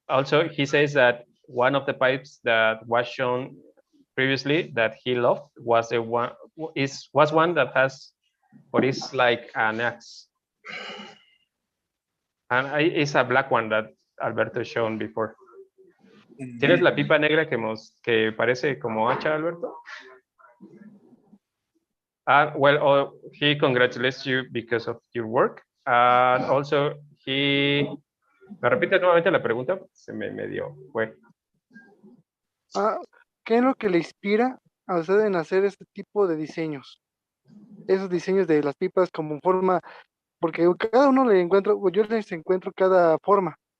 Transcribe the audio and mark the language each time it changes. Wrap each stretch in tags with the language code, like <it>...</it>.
<en>Also, he says that one of the pipes that was shown previously that he loved was one that has what is like an axe, and it's a black one that Alberto shown before.</en> <es>¿Tienes la pipa negra que parece como hacha, Alberto?</es> <en>Well, he congratulates you because of your work. And also,</en> <es>¿me repites nuevamente la pregunta? Se me fue. ¿Qué es lo que le inspira a usted en hacer este tipo de diseños? Esos diseños de las pipas como forma, porque cada uno yo les encuentro cada forma.</es>